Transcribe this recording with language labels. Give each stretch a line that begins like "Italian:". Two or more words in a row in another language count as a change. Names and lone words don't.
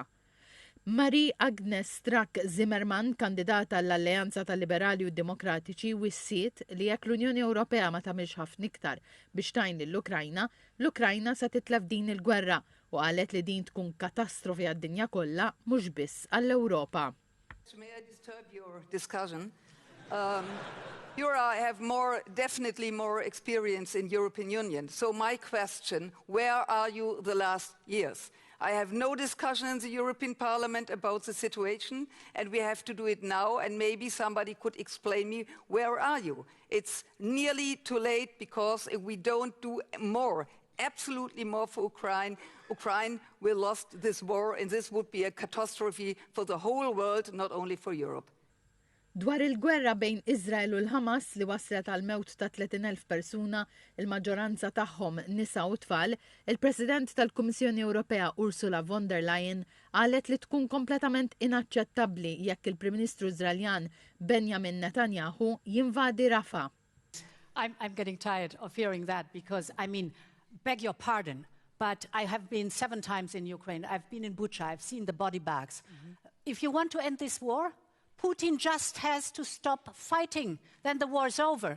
Maltese: Marie Agnes Strack-Zimmermann, kandidata għall-Alleanza tal-Liberali u Demokratiċi, wissiet li jekk l-Unjoni Ewropea ma tagħmilx ħafna iktar biex tgħin lill-Ukrajna, l-Ukrajna se titlef din il-gwerra u qalet li din tkun katastrofi għad-dinja kollha mhux biss għall-Ewropa.
English: May I disturb your discussion? You have definitely more experience in European Union. So my question, where are you the last years? I have no discussion in the European Parliament about the situation, and we have to do it now, and maybe somebody could explain me, where are you? It's nearly too late, because if we don't do more, absolutely more for Ukraine will lose this war, and this would be a catastrophe for the whole world, not only for Europe.
Maltese: Dwar il-gwerra bejn Iżrael u l-Ħamas li waslet għal mewt ta' 30,000 persuna, il-maġġoranza tagħhom nisa u tfal, il-President tal-Kummissjoni Ewropea Ursula von der Leyen qalet li tkun kompletament inaċċettabbli jekk il-Prim Ministru Iżraeljan Benjamin Netanyahu jinvadi Rafah.
English: I'm getting tired of hearing that because, beg your pardon, but I have been 7 times in Ukraine. I've been in Bucha. I've seen the body bags. If you want to end this war, Putin just has to stop fighting. Then the war's over.